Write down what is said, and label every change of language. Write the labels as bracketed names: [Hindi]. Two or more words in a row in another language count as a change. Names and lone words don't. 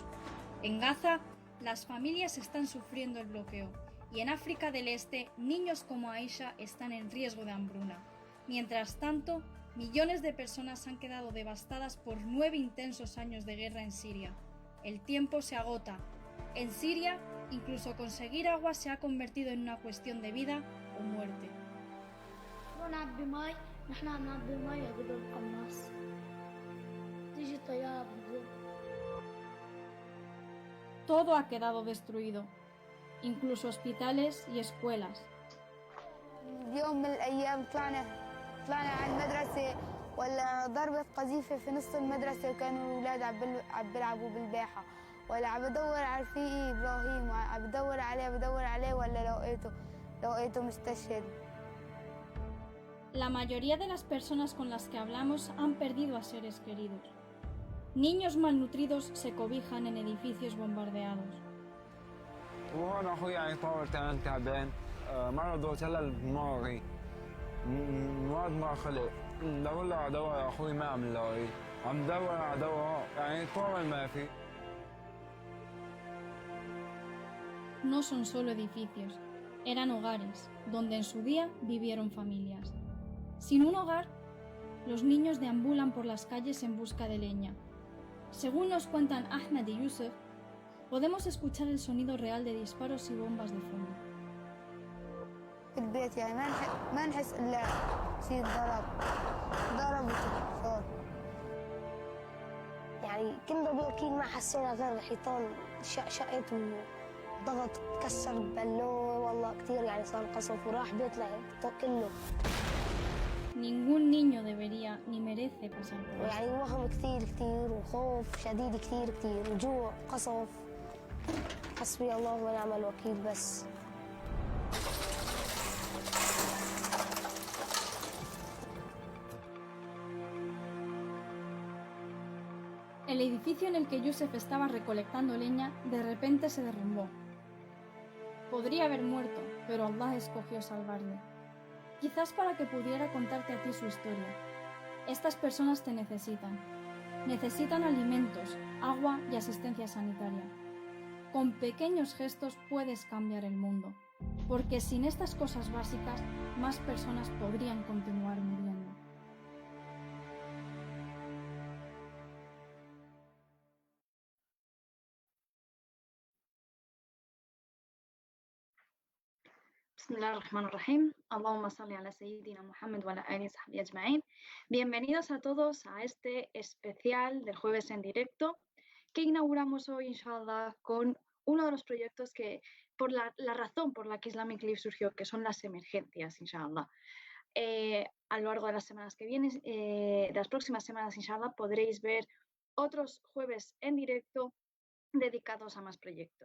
[Spanish] En Gaza, las familias están sufriendo el bloqueo y en África del Este, niños como Aisha están en riesgo de hambruna. Mientras tanto, millones de personas han quedado devastadas por 9 intensos años de guerra en Siria. El tiempo se agota. En Siria, incluso conseguir agua se ha convertido en una cuestión de vida o muerte. [Arabic] نحن عم نعبي مي بدون قناص تيجي طيارة بتضرب. [Spanish] Todo ha quedado destruido, incluso hospitales y escuelas. [Arabic] يوم من الأيام طلعنا على المدرسة ولا ضربت قذيفة في نص المدرسة وكانوا الأولاد عم بيلعبوا بالباحة ولا عم بدور على رفيقي إبراهيم عم بدور عليه ولا لقيته مستشهد. [Spanish] La mayoría de las personas con las que hablamos han perdido a seres queridos. Niños malnutridos se cobijan en edificios bombardeados. [Arabic] وانا اخوي يعني كان تعبان مرضه شلل دماغي مواد ما خلق بدور له على دواء اخوي ما عم لاقي عم بدور على دواء يعني طول ما في. [Spanish] No son solo edificios, eran hogares, donde en su día vivieron familias. Sin un hogar, los niños deambulan por las calles en busca de leña. Según nos cuentan Ahmed y Yusuf, podemos escuchar el sonido real de disparos y bombas de fondo. [Arabic] في البيت يعني ما نحس إلا شيء ضرب وصار. يعني كنا بالأكيد ما حسينا غير الحيطان شقت وضغط تكسر البلون والله كتير يعني صار قصف وراح بيطلع كله. [Spanish] Ningún niño debería ni merece pasar por esto. [Arabic] يعني وهم كتير وخوف شديد كتير وجوع قصف حسبي الله ونعم الوكيل بس. [Spanish] El edificio en el que Yusuf estaba recolectando leña de repente se derrumbó. Podría haber muerto, pero Allah escogió salvarle. Quizás para que pudiera contarte a ti su historia. Estas personas te necesitan. Necesitan alimentos, agua y asistencia sanitaria. Con pequeños gestos puedes cambiar el mundo, porque sin estas cosas básicas, más personas podrían continuar muriendo. [Arabic] Bismillahirrahmanirrahim. اللهم صل على سيدنا محمد وعلى آله وصحبه أجمعين. [Spanish] Bienvenidos a todos a este especial del jueves en directo que inauguramos hoy, inshallah, con uno de los proyectos que, por la razón por la que Islamic Life surgió, que son las emergencias, inshallah. A lo largo de las semanas que vienen, de las próximas semanas, inshallah, podréis ver otros jueves en directo dedicados a más proyectos.